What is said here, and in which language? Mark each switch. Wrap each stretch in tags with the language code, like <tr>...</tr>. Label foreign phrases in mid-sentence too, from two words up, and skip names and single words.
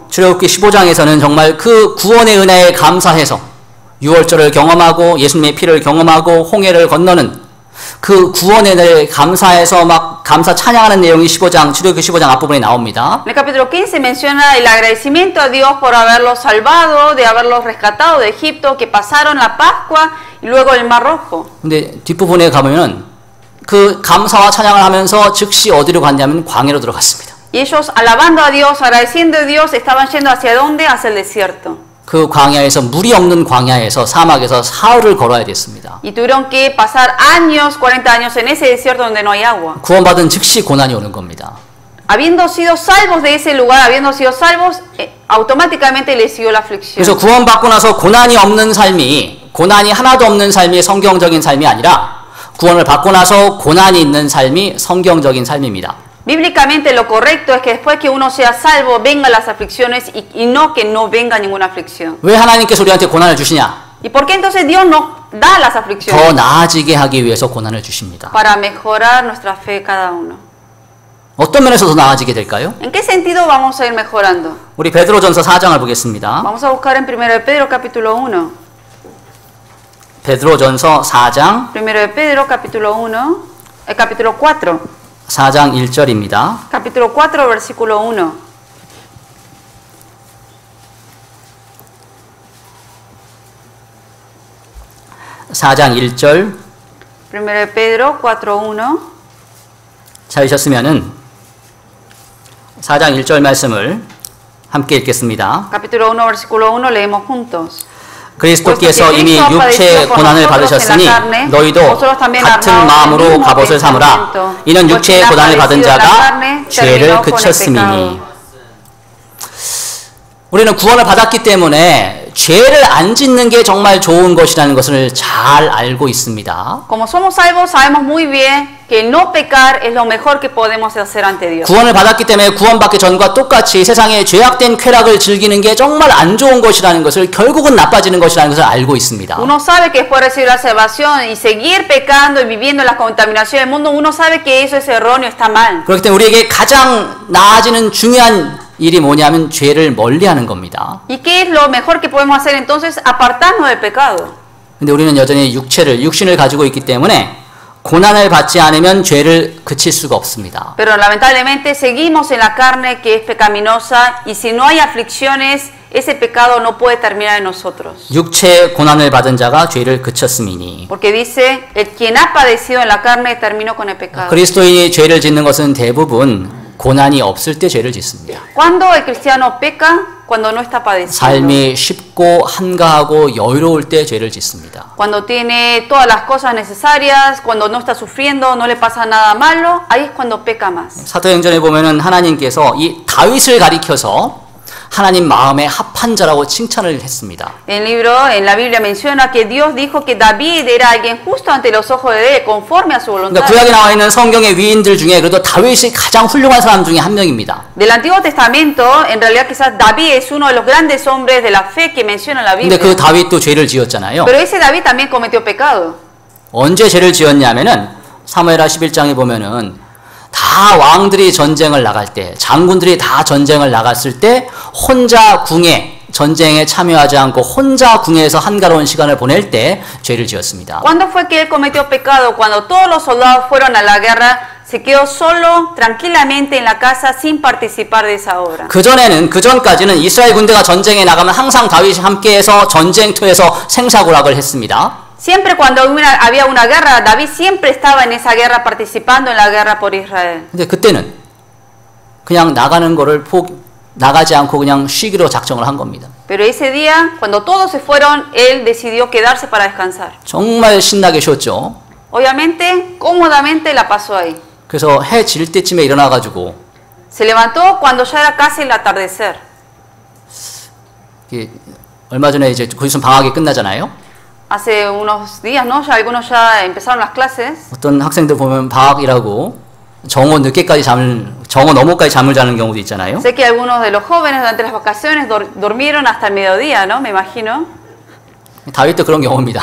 <ko>출애굽기 15장에서는 정말 그 구원의 은혜에 감사해서 유월절을 경험하고 예수님의 피를 경험하고 홍해를 건너는 그 구원에 대해 감사해서 막 감사 찬양하는 내용이 출애굽기 15장 앞부분에 나옵니다.</ko> <es>En el capítulo 15 menciona el agradecimiento a Dios por haberlos salvado, de haberlos rescatado de Egipto, que pasaron la Pascua y luego el Mar Rojo.</es> <ko>근데 뒷부분에 가면은 그 감사와 찬양을 하면서 즉시 어디로 갔냐면 광야로 들어갔습니다.</ko> <es>Y ellos alabando a Dios, agradeciendo a Dios, estaban yendo hacia dónde? Hacia el desierto.</es> <ko>그 광야에서 물이 없는 광야에서 사막에서 사흘을 걸어야 됐습니다.</ko> <es>Y tuvieron que pasar años, 40 años en ese desierto donde no hay agua.</es> <ko>구원받은 즉시 고난이 오는 겁니다.</ko> <es>Habiendo sido salvos de ese lugar, habiendo sido salvos, automáticamente les siguió la aflicción.</es> <ko>그래서 구원받고 나서 고난이 없는 삶이 고난이 하나도 없는 삶이 성경적인 삶이 아니라 구원을 받고 나서 고난이 있는 삶이 성경적인 삶입니다.</ko> <es>Bíblicamente lo correcto es que después que uno sea salvo vengan las aflicciones y no que no venga ninguna aflicción.</es> <ko>왜 하나님께서 우리한테 고난을 주시냐?</ko> <es>¿Y por qué entonces Dios nos da las 더 aflicciones?</es> <ko>나아지게 하기 위해서 고난을 주십니다.</ko> <es>Para mejorar nuestra fe cada uno.</es> <ko>어떤 면에서 더 나아지게 될까요?</ko> <es>¿En qué sentido vamos a ir mejorando?</es> <ko>우리 베드로전서 4장을 보겠습니다.</ko> <es>Vamos a buscar en 1 de Pedro capítulo 1.</es> <ko>베드로전서 4장</ko> <es>1 de Pedro capítulo 1, el capítulo 4.</es> <ko>4장 1절입니다.</ko> <es>Capítulo 4, versículo 1.</es> <ko>(4장 1절)</ko> <es>1 de Pedro 4:1.</es> <ko>찾으셨으면은 4장 1절 말씀을 함께 읽겠습니다.</ko> <es>Capítulo 1, versículo 1, leemos juntos.</es> <ko>그리스도께서 이미 육체의 고난을 받으셨으니 너희도 같은 마음으로 갑옷을 삼으라. 이는 육체의 고난을 받은 자가 죄를 그쳤음이니. 우리는 구원을 받았기 때문에 죄를 안 짓는 게 정말 좋은 것이라는 것을 잘 알고 있습니다.</ko> <es>Como somos salvos, sabemos muy bien que no pecar es lo mejor que podemos hacer ante Dios.</es> <ko>구원을 받았기 때문에 구원받기 전과 똑같이 세상의 죄악된 쾌락을 즐기는 게 정말 안 좋은 것이라는 것을 결국은 나빠지는 것이라는 것을 알고 있습니다.</ko> <es>Uno sabe que después de recibir la salvación y seguir pecando y viviendo en la contaminación del mundo, uno sabe que eso es erróneo, está mal.</es> <ko>그렇기 때문에 우리에게 가장 나아지는 중요한 일이 뭐냐면 죄를 멀리하는 겁니다.</ko> <es>¿Y qué es lo mejor que podemos hacer entonces? Apartarnos del pecado.</es> <ko>근데 우리는 여전히 육신을 가지고 있기 때문에 고난을 받지 않으면 죄를 그칠 수가 없습니다.</ko> <es>Pero lamentablemente seguimos en la carne que es pecaminosa y si no hay aflicciones, ese pecado no puede terminar en nosotros.</es> <ko>육체의 고난을 받은 자가 죄를 그쳤음이니.</ko> <es>Porque dice, el quien ha padecido en la carne terminó con el pecado.</es> <ko>그리스도인이 죄를 짓는 것은 대부분 고난이 없을 때 죄를 짓습니다.</ko> <es>Cuando el cristiano peca, cuando no está padeciendo.</es> <ko>삶이 쉽고 한가하고 여유로울 때 죄를 짓습니다.</ko> <es>Cuando tiene todas las cosas necesarias, cuando no está sufriendo, no le pasa nada malo, ahí es cuando peca más.</es> <ko>사도행전에 보면은 하나님께서 이 다윗을 가리켜서 하나님 마음에 합한 자라고 칭찬을 했습니다.</ko> <es>El libro, en la Biblia menciona que Dios dijo que David era alguien justo ante los ojos de Dios, conforme a su voluntad.</es> <ko>그러니까 구약에 나와 있는 성경의 위인들 중에 그래도 다윗이 가장 훌륭한 사람 중에 한 명입니다.</ko> <es>Del Antiguo Testamento, en realidad quizás David es uno de los grandes hombres de la fe que menciona la Biblia.</es> <ko>근데 그 다윗도 죄를 지었잖아요.</ko> <es>Pero ese David también cometió pecado.</es> <ko>언제 죄를 지었냐면은 사무엘하 11장에 보면은 다 왕들이 전쟁을 나갈 때, 장군들이 다 전쟁을 나갔을 때 혼자 궁에 전쟁에 참여하지 않고 혼자 궁에서 한가로운 시간을 보낼 때 죄를 지었습니다.</ko> <es>¿Cuándo fue que él cometió pecado? Cuando todos los soldados fueron a la guerra se quedó solo, tranquilamente en la casa, sin participar de esa obra.</es> <ko>그 전까지는 이스라엘 군대가 전쟁에 나가면 항상 다윗이 함께해서 전쟁터에서 생사고락을 했습니다.</ko> <es>Siempre cuando había una guerra, David siempre estaba en esa guerra, participando en la guerra por Israel.</es> <ko>근데 그때는 그냥 나가지 않고 그냥 쉬기로 작정을 한 겁니다.</ko> <es>Pero ese día, cuando todos se fueron, él decidió quedarse para descansar.</es> <ko>정말 신나게 쉬었죠.</ko> <es>Obviamente, cómodamente la pasó ahí.</es> <ko>그래서 해 질 때쯤에 일어나가지고</ko> <es>Se levantó cuando ya era casi el atardecer.</es> <ko>얼마 전에 이제 곧 있으면 방학이 끝나잖아요.</ko> <es>Hace unos días, ¿no? Ya algunos ya empezaron las clases.</es> <ko>어떤 학생들 보면 방학이라고 정오 너머까지 잠을 자는 경우도 있잖아요.</ko> <es>Sé que algunos de los jóvenes durante las vacaciones durmieron hasta el mediodía, ¿no? Me imagino.</es> <ko>다윗도 그런 경우입니다.</ko>